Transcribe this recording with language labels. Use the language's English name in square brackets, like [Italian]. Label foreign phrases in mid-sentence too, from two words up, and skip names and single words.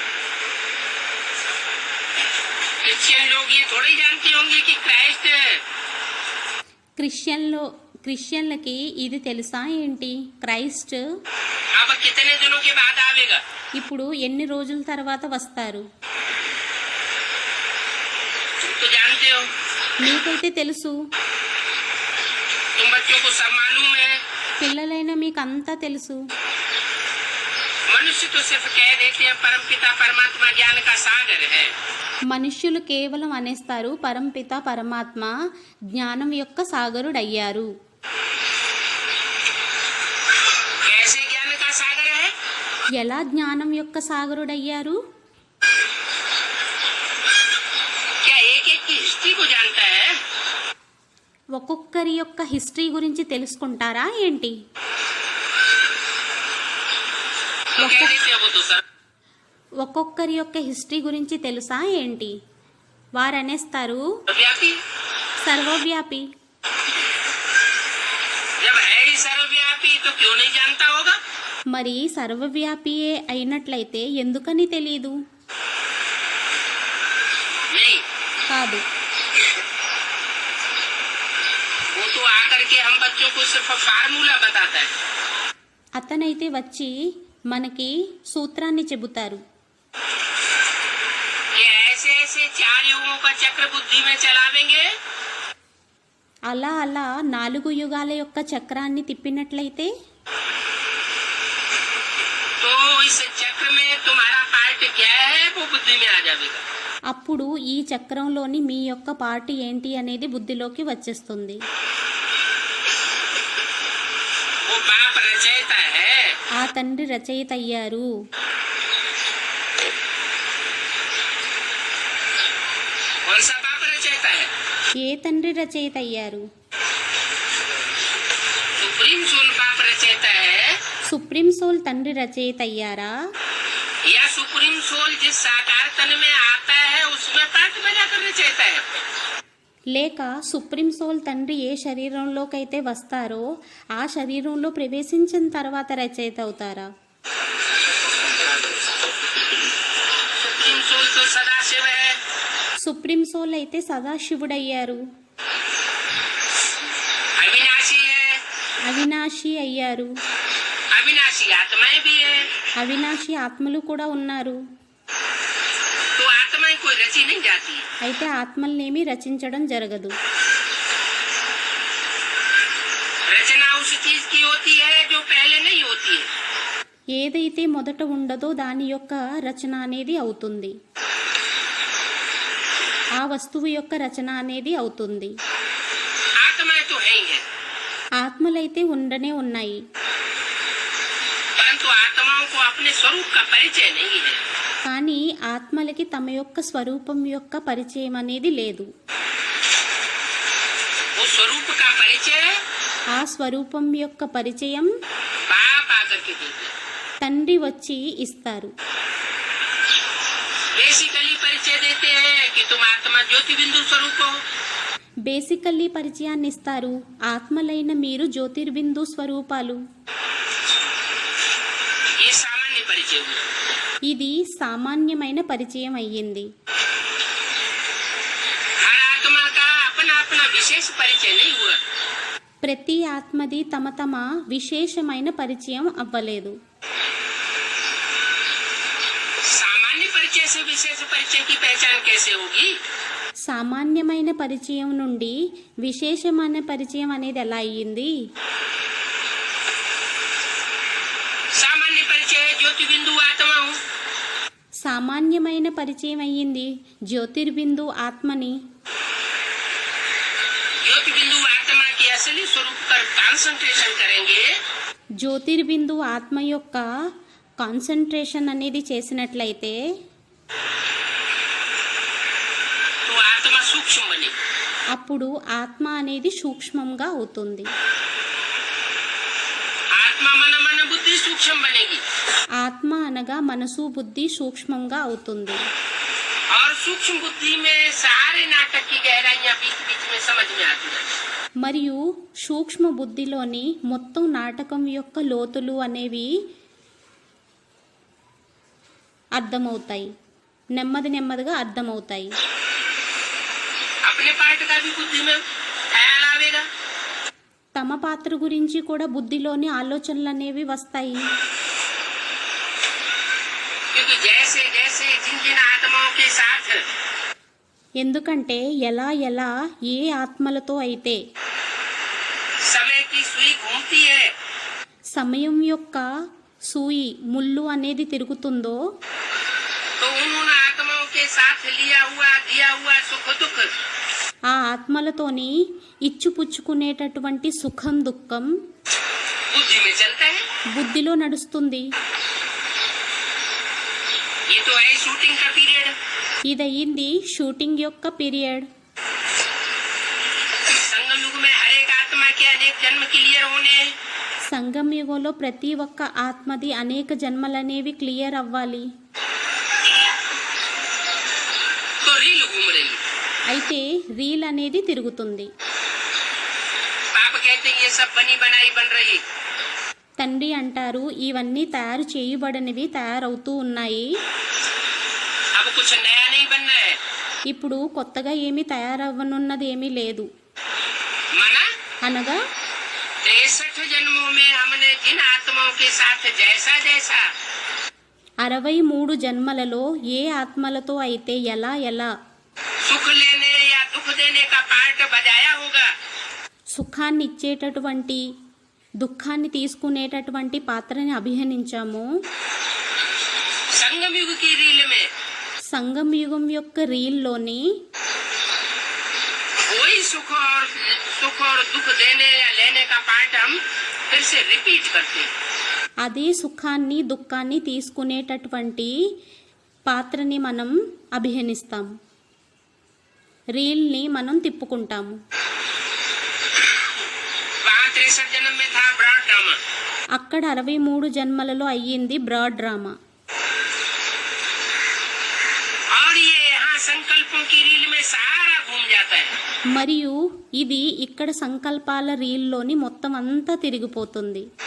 [Hindi] क्रिश्चियन लोग ये थोड़ी जानते होंगे कि क्राइस्ट [Telugu] క్రిస్టియన్లకి ఇది తెలుసా ఏంటి? క్రైస్ట్ [Hindi] अब कितने दिनों के बाद आवेगा? [Telugu] ఇప్పుడు ఎన్ని రోజుల తర్వాత వస్తారు? [Hindi] तुम तो जानते हो, [Telugu] మీకైతే తెలుసు, [Hindi] तुम बच्चों को सब मालूम है। [Telugu] పిల్లలైన మీకు అంతా తెలుసు. [Hindi] मनुष्य तो सिर्फ कह देते हैं परम पिता परमात्मा ज्ञान का सागर है। [Telugu] మనుష్యులు కేవలం అనేస్తారు పరంపిత పరమాత్మ జ్ఞానం యొక్క సాగరుడయ్యారు. [Hindi] कैसे ज्ञान का सागर है? [Telugu] ఎలా జ్ఞానం యొక్క సాగరుడయ్యారు? [Hindi] क्या एक एक की हिस्ट्री को जानता है? [Telugu] ఒక్కొక్కరి యొక్క హిస్టరీ గురించి తెలుసుకుంటారా ఏంటి? [Hindi] तो कह देते हैं वो तो सर [Telugu] ఒక్కొక్కరి యొక్క హిస్టరీ గురించి తెలుసా ఏంటి? వారు అనేస్తారు [Hindi] व्यापी। [Telugu] సర్వవ్యాపి. [Hindi] जब है ही सर्वव्यापी तो क्यों नहीं जानता होगा? [Telugu] మరి సర్వవ్యాపియే అయినట్లయితే ఎందుకని తెలీదు? [Hindi] नहीं, [Telugu] కాదు, [Hindi] वो तो आकर के हम बच्चों को सिर्फ फार्मूला बताता है। [Telugu] అతనైతే వచ్చి మనకి సూత్రాన్ని చెబుతారు. [Hindi] कि ऐसे ऐसे 4 युगों का चक्र बुद्धि में चलावेंगे [Telugu] అలా అలా 4 యుగాల యొక్క చక్రాన్ని తిప్పినట్లయితే [Hindi] तो इस चक्र में तुम्हारा पार्ट क्या है वो बुद्धि में आ जाएगा। [Telugu] అప్పుడు ఈ చక్రంలోని మీ యొక్క పార్టీ ఏంటి అనేది బుద్ధిలోకి వచ్చేస్తుంది. [Hindi] वो बाप रचयिता है। [Telugu] ఆ తండ్రి రచయిత అయ్యారు. [Hindi] कौन सा बाप रचयिता है? [Telugu] ఏ తండ్రి రచయిత అయ్యారు? [English] supreme soul [Hindi] बाप रचयिता है, [English] supreme soul [Telugu] తండ్రి రచయిత అయ్యారా? [Hindi] या [English] supreme soul [Hindi] जिस साकार तन में आता है उसमें पार्ट बनाकर रचयिता है? [Telugu] లేక [English] supreme soul [Telugu] తండ్రి ఏ శరీరంలోకైతే వస్తారో ఆ శరీరంలో ప్రవేశించిన తర్వాత రచయిత అవుతారా? [English] supreme soul [Hindi] तो सदा शिव है। [English] supreme soul [Telugu] అయితే సదాశివుడయ్యారు, [Hindi] अविनाशी है। [Telugu] అవినాశి అయ్యారు. [Hindi] अविनाशी आत्माएं भी है। [Telugu] అవినాశి ఆత్మలు కూడా ఉన్నారు. [Hindi] तो आत्माएं कोई रची नहीं जाती। [Telugu] అయితే ఆత్మల్నేమీ రచించడం జరగదు. [Hindi] रचना उस चीज की होती है जो पहले नहीं होती है। [Telugu] ఏదైతే మొదట ఉండదో దాని యొక్క రచన అనేది అవుతుంది. ఆ వస్తువు యొక్క రచన అనేది అవుతుంది. [Hindi] आत्माएं तो है ही है, [Telugu] ఆత్మలైతే ఉండనే ఉన్నాయి, [Hindi] परंतु आत्माओं को अपने स्वरूप का परिचय नहीं है। [Telugu] కానీ ఆత్మలకి తమ యొక్క స్వరూపం యొక్క పరిచయం అనేది లేదు. [Hindi] वो स्वरूप का परिचय [Telugu] ఆ స్వరూపం యొక్క పరిచయం [Hindi] बाप आकर के देते हैं। [Telugu] తండ్రి వచ్చి ఇస్తారు. [Hindi] बेसिकली परिचय देते हैं कि तुम आत्मा ज्योति बिंदु स्वरूप हो। [Telugu] బేసికల్లీ పరిచయాన్ని ఇస్తారు, ఆత్మలైన మీరు జ్యోతిర్బిందు స్వరూపాలు. [Hindi] ये सामान्य परिचय हुआ। [Telugu] ఇది సామాన్యమైన పరిచయం అయ్యింది. [Hindi] हर आत्मा का अपना अपना विशेष परिचय नहीं हुआ। [Telugu] ప్రతి ఆత్మది తమ తమ విశేషమైన పరిచయం అవ్వలేదు. [Hindi] सामान्य परिचय से विशेष परिचय की पहचान कैसे होगी? [Telugu] సామాన్యమైన పరిచయం నుండి విశేషమైన పరిచయం అనేది ఎలా అయ్యింది? [Hindi] सामान्य परिचय है ज्योति बिंदु आत्मा हूँ। [Telugu] సామాన్యమైన పరిచయం అయ్యింది జ్యోతిర్బిందు ఆత్మని. [Hindi] ज्योति बिंदु आत्मा के असली स्वरूप पर कंसंट्रेशन करेंगे [Telugu] జ్యోతిర్బిందు ఆత్మ యొక్క కాన్సన్ట్రేషన్ అనేది చేసినట్లయితే [Hindi] तो आत्मा सूक्ष्म बनेगी। [Telugu] అప్పుడు ఆత్మ అనేది సూక్ష్మంగా అవుతుంది. [Hindi] आत्मा मन मन बुद्धि सूक्ष्म बनेगी [Telugu] ఆత్మ అనగా మనసు బుద్ధి సూక్ష్మంగా అవుతుంది. [Hindi] और सूक्ष्म बुद्धि में सारे नाटक की गहराइयां बीच बीच में समझ में आती है। [Telugu] మరియు సూక్ష్మ బుద్ధిలోని మొత్తం నాటకం యొక్క లోతులు అనేవి అర్థమవుతాయి, నెమ్మది నెమ్మదిగా అర్థమవుతాయి. [Hindi] अपने पार्ट का भी बुद्धि में ख्याल आवेगा। [Telugu] తమ పాత్ర గురించి కూడా బుద్ధిలోని ఆలోచనలు అనేవి వస్తాయి. [Hindi] क्योंकि जैसे जैसे जिन जिन आत्माओं के साथ [Telugu] ఎందుకంటే ఎలా ఎలా ఏ ఆత్మలతో అయితే [Hindi] समय की सुई घूमती है, [Telugu] సమయం యొక్క సూయి ముళ్ళు అనేది తిరుగుతుందో [Hindi] तो उन आत्माओं के साथ लिया हुआ दिया हुआ सुख दुख [Telugu] ఆ ఆత్మలతోని ఇచ్చిపుచ్చుకునేటటువంటి సుఖం దుఃఖం [Hindi] बुद्धि में चलता है. [Telugu] బుద్ధిలో నడుస్తుంది. [Hindi] ये तो है शूटिंग का पीरियड. [Telugu] ఇదయ్యింది షూటింగ్ యొక్క పీరియడ్. [Hindi] संगम युग में हर एक आत्मा के अनेक जन्म क्लियर होने, [Telugu] సంగం యుగంలో ప్రతి ఒక్క ఆత్మది అనేక జన్మలనేవి క్లియర్ అవ్వాలి. [Hindi] तो रील घूम रही. [Telugu] అయితే రీల్ అనేది తిరుగుతుంది. [Hindi] आप कहते हैं ये सब बनी बनाई बन रही. [Telugu] తండ్రి అంటారు ఇవన్నీ తయారు చేయబడనివి తయారవుతూ ఉన్నాయి. [Hindi] अब कुछ नया नहीं बनना है. [Telugu] ఇప్పుడు కొత్తగా ఏమీ తయారవ్వనున్నది ఏమీ లేదు. [Hindi] मना [Telugu] అనగా [Hindi] 63 जन्मों में हमने जिन आत्माओं के साथ जैसा जैसा [Telugu] 63 జన్మలలో ఏ ఆత్మలతో అయితే ఎలా ఎలా [Hindi] सुख लेने या दुख देने का पार्ट बजाया होगा, [Telugu] సుఖాన్ని ఇచ్చేటటువంటి దుఃఖాన్ని తీసుకునేటటువంటి పాత్రని అభినయించాము. [Hindi] संगम युग की रील में [Telugu] సంగం యుగం యొక్క రీల్లోని [Hindi] वही सुख और दुख देने या लेने का पार्ट हम फिर से रिपीट करते हैं. [Telugu] అదే సుఖాన్ని దుఃఖాన్ని తీసుకునేటటువంటి పాత్రని మనం అభినయిస్తాం. రీల్ని మనం తిప్పుకుంటాము. [Hindi] वहाँ 63 जन्म में था [English] broad drama. [Telugu] అక్కడ 63 జన్మలలో అయ్యింది [English] broad drama. [Hindi] और ये यहाँ संकल्पों की रील में सारा घूम जाता है. [Telugu] మరియు ఇది ఇక్కడ సంకల్పాల రీల్లోని మొత్తం అంతా తిరిగిపోతుంది.